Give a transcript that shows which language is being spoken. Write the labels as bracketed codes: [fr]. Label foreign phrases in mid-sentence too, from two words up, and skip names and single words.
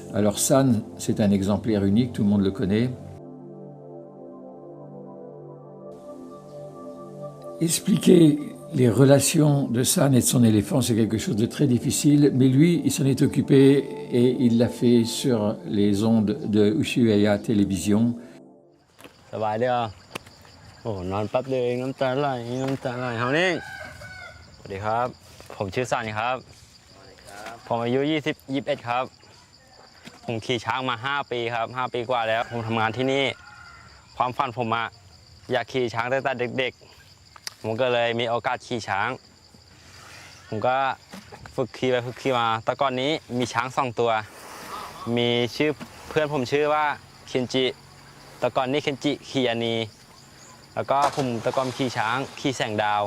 [fr] Alors San, c'est un exemplaire unique, tout le monde le connaît. Expliquer les relations de San et de son éléphant, c'est quelque chose de très difficile, mais lui, il s'en est occupé et il l'a fait sur les ondes de Ushuaïa Télévision. Ça va aller à oh, non pas de [th] น้ำตาไหลเฮานี่สวัสดีครับผมชื่อสันครับผมอายุ21 ครับผมขี่ช้างมา5 ปีครับ5 ปีกว่าแล้วผมทำงานที่นี่ความฝันผมอะอยากขี่ช้างตั้งแต่เด็กๆผมก็เลยมีโอกาสขี่ช้างผมก็ฝึกขี่มาแต่ก่อนนี้มีช้าง2 ตัวมีชื่อเพื่อนผมชื่อว่าเคนจิแต่ก่อนนี้เคนจิขี่อันนี้แล้วก็ผมแต่ก่อนขี่ช้างขี่แสงดาว